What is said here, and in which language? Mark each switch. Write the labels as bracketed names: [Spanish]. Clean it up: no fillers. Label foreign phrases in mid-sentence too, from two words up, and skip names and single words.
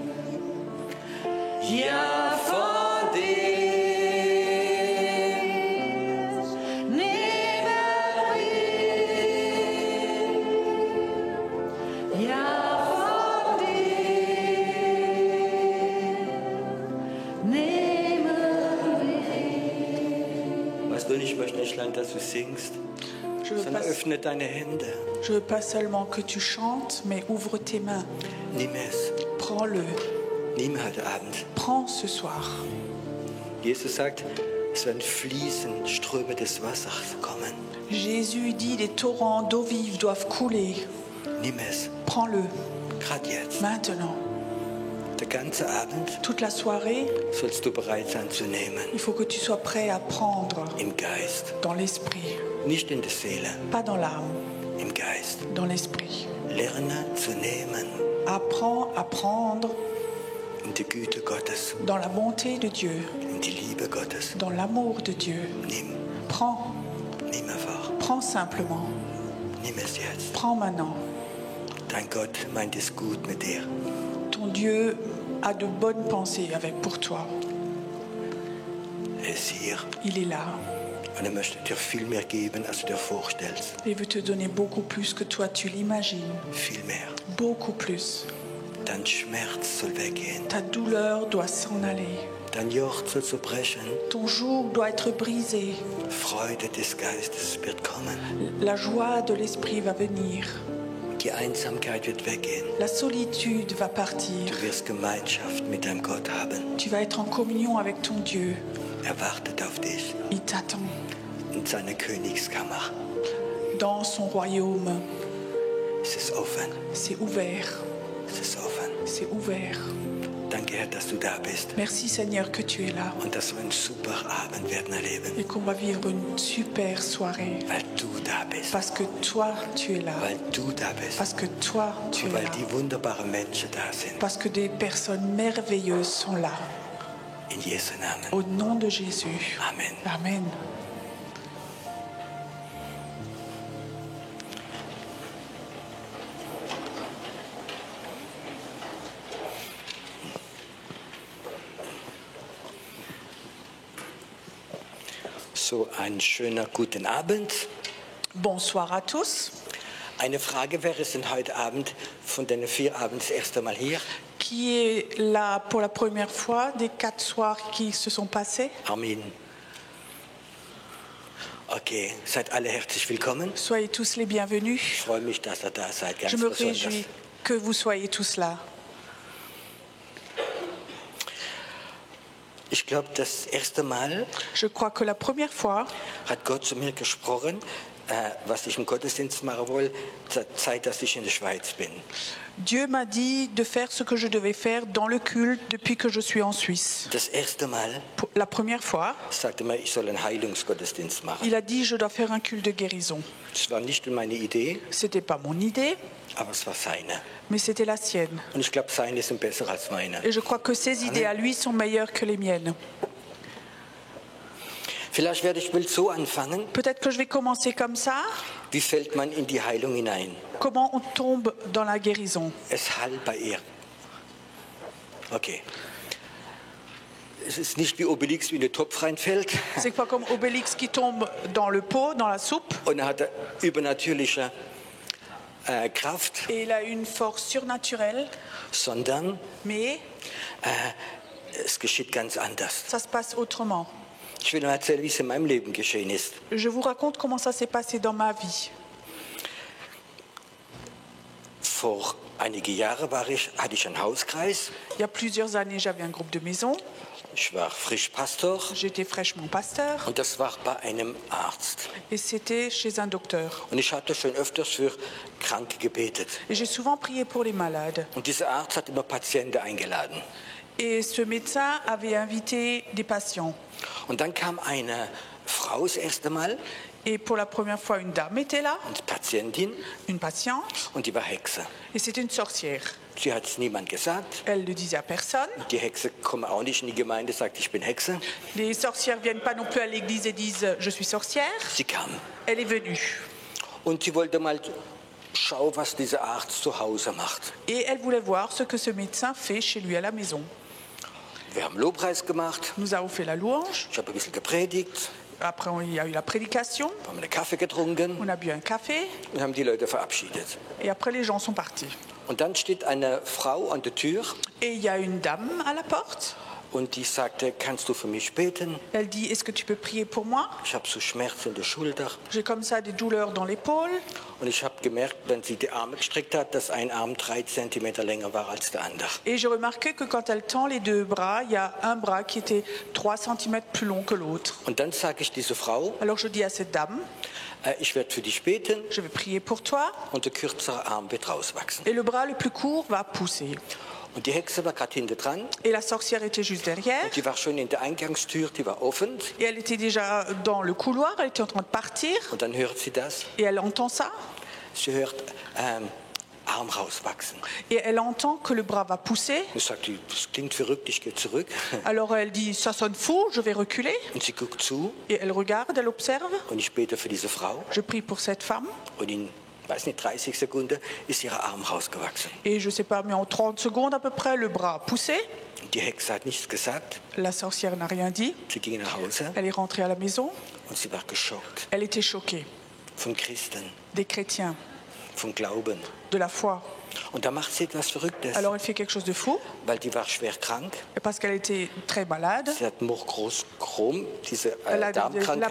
[German] Ja, von dir nehmen wir. Ja, von dir nehmen wir. Weißt du, ich möchte nicht lang, dass du singst, [French] Je veux, [German] sondern [French] pas, [German] öffne deine Hände. [French] je veux pas seulement que tu chantes, mais ouvre tes mains. [German] Nimm es. [French] Prends-le. [German] Nimm heute Abend. [French] Prends ce soir. [German] Jesus sagt, es werden fließen, Ströme des Wassers kommen. [French] Jésus dit les torrents d'eau vive doivent couler. [German] Nimm es. [French] Prends-le [German] Gerade jetzt. [French] maintenant. [German] Der ganze Abend [French] Toute la soirée, [German] sollst du bereit sein zu nehmen. [French] il faut que tu sois prêt à prendre [German] Im Geist. [French] dans l'esprit, [German] Nicht in der Seele. [French] pas dans l'âme, [German] Im Geist. [French] dans l'esprit. [German] Lerne zu nehmen. [French] Apprends à prendre [German] In die Güte Gottes. [French] dans la bonté de Dieu, [German] In die Liebe Gottes. [French] dans l'amour de Dieu. [German] Nimm. [French] Prends, [German] Nimm einfach. [French] prends simplement, [German] Nimm es jetzt. [French] prends maintenant. [German] Dein Gott meint es gut mit dir. [French] Ton Dieu a de bonnes pensées pour toi. [German] Er ist hier. [French] Il est là. [German] Und er möchte dir viel mehr geben, als du dir vorstellst. [French] Il veut te donner beaucoup plus que toi tu l'imagines. [German] Viel mehr. [French] Beaucoup plus. [German] Dein Schmerz soll weggehen. [French] Ta douleur doit s'en aller. [German] Dein Joch soll zerbrechen. [French] Ton joug doit être brisé. [German] Freude des Geistes wird kommen. [French] La joie de l'esprit va venir. [German] Die Einsamkeit wird weggehen. [French] La solitude va partir. [German] Du wirst Gemeinschaft mit deinem Gott haben. [French] Tu vas être en communion avec ton Dieu. [German] Er wartet auf dich [French] Il t'attend [German] in seiner Königskammer. [French] dans son royaume. [German] Es ist offen. [French] C'est ouvert. [German] Es ist offen. [French] C'est ouvert. [German] Danke, Herr, dass du da bist [French] Merci Seigneur que tu es là [German] und dass wir einen super Abend werden erleben, [French] et qu'on va vivre une super soirée. [German] weil du da bist. [French] Parce que toi, tu es là. [German] Weil du da bist. [French] Parce que toi, tu [German] Und es weil [French] là. [German] die wunderbaren Menschen da sind. [French] Parce que des personnes merveilleuses sont là. [German] In Jesu Namen. [French] Au nom de Jésus. [German] Amen. [French] Amen. [German] So, ein schöner guten Abend. [French] Bonsoir à tous. [German] Eine Frage, wer ist denn heute Abend von den 4 Abenden das erste Mal hier? [French] Qui est là pour la première fois des 4 soirs qui se sont passés? Amen. [German] Okay, seid alle herzlich willkommen. [French] Soyez tous les bienvenus. [German] Ich freue mich, dass ihr da seid, ganz [French] Je me [German] besonders. [French] réjouis que vous soyez tous là. [German] Ich glaube, das erste Mal [French] Je crois que la première fois, [German] hat Gott zu mir gesprochen, was ich im Gottesdienst machen will, zur Zeit, dass ich in der Schweiz bin. [French] Dieu m'a dit de faire ce que je devais faire dans le culte depuis que je suis en Suisse. [German] Das erste Mal [French] Pour la première fois, [German] sagte mir, ich soll einen Heilungsgottesdienst machen. [French] il a dit je dois faire un culte de guérison. [German] Das war nicht meine Idee, [French] C'était pas mon idée, [German] aber es war seine. [French] mais c'était la sienne. [German] Und ich glaube, seine sind besser als meine. [French] Et je crois que ses idées à lui sont meilleures que les miennes. [German] Vielleicht will so anfangen. [French] Peut-être que je vais commencer comme ça. [German] Wie fällt man in die Heilung hinein? [French] Comment on tombe dans la guérison? [German] Es halt bei ihr. Okay. Es ist nicht wie Obelix, wie in den Topf reinfällt. [French] C'est pas comme Obélix qui tombe dans le pot, dans la soupe. [German] Und er hat übernatürliche Kraft, [French] Et il a une force surnaturelle. [German] sondern [French] Mais [German] es geschieht ganz anders. [French] ça se passe autrement. [German] Ich will Ihnen erzählen, wie es in meinem Leben geschehen ist. [French] Je vous raconte comment ça s'est passé dans ma vie. [German] Vor einige Jahre hatte ich einen Hauskreis. [French] Il y a plusieurs années, j'avais un groupe de maison. [German] Ich war frisch Pastor [French] J'étais fraîchement pasteur [German] und das war bei einem Arzt. [French] et c'était chez un docteur. [German] Und ich hatte schon öfters für Kranke gebetet. [French] Et j'ai souvent prié pour les malades. [German] Und dieser Arzt hat immer Patienten eingeladen. [French] Et ce médecin avait invité des patients. [German] Und dann kam eine Frau das erste Mal, [French] Et pour la première fois, une dame était là, [German] eine Patientin, [French] une patiente, [German] und die war Hexe. [French] et c'était une sorcière. [German] Sie hat es niemand gesagt. [French] Elle ne disait à personne. [German] Die Hexe kommt auch nicht in die Gemeinde, sagt, ich bin Hexe. [French] Les sorcières ne viennent pas non plus à l'église et disent « je suis sorcière [German] Sie kam. ». [French] Elle est venue. [German] Und sie wollte mal schauen, was dieser Arzt zu Hause macht. [French] Et elle voulait voir ce que ce médecin fait chez lui à la maison. [German] Wir haben Lobpreis gemacht. [French] Nous avons fait la louange. [German] Ich habe ein bisschen gepredigt. [French] Après, il y a eu la prédication. [German] Wir haben einen Kaffee getrunken [French] On a bu un café. [German] und haben die Leute verabschiedet. [French] Et après, les gens sont partis. [German] Und dann steht eine Frau an der Tür [French] Et il y a une dame à la porte. [German] und die sagte, kannst du für mich beten? [French] Elle dit « est-ce que tu peux prier pour moi? [German] Ich habe so Schmerzen in der Schulter. [French] J'ai comme ça des douleurs dans l'épaule. » [German] Und ich habe gemerkt, wenn sie die Arme gestreckt hat, dass ein Arm 3 Zentimeter länger war als der andere. [French] Et j'ai remarqué que quand elle tend les deux bras, il y a un bras qui était 3 cm plus long que l'autre. [German] Und dann sage ich dieser Frau, [French] Alors je dis à cette dame [German] ich werde für dich beten [French] « je vais prier pour toi. [German] und der kürzere Arm wird rauswachsen. [French] Et le bras le plus court va pousser. » [German] Und die Hexe war gerade hinter dran. [French] Et la sorcière était juste derrière. [German] Die war schon in der Eingangstür, die war offen. [French] Et elle était déjà dans le couloir, elle était en train de partir. [German] Und dann hört sie das. [French] Et elle entend ça. [German] Sie hört Arm rauswachsen. [French] Et elle entend que le bras va pousser. [German] Und sagt, das klingt verrückt, ich gehe zurück. [French] Alors elle dit, ça sonne fou, je vais reculer. [German] Und sie guckt zu [French] Et elle regarde, elle observe. [German] und ich bete für diese Frau. [French] Je prie pour cette femme. [German] Und in, weiß nicht, 30 Sekunden ist ihr Arm rausgewachsen. [French] Et je ne sais pas, mais en 30 secondes à peu près, le bras a poussé. [German] Und die Hexe hat nichts gesagt. [French] La sorcière n'a rien dit. [German] Sie ging nach Hause [French] Elle est rentrée à la maison. [German] und sie war geschockt. [French] Elle était choquée. [German] Von Christen, [French] Des chrétiens, [German] von Glauben. [French] de la foi. [German] Und da macht sie etwas Verrücktes, [French] Alors elle fait quelque chose de fou. [German] weil die war schwer krank. [French] Et parce qu'elle était très malade. [German] Sie hat Chrom, diese [French] Elle a la [German] Darmkrankheit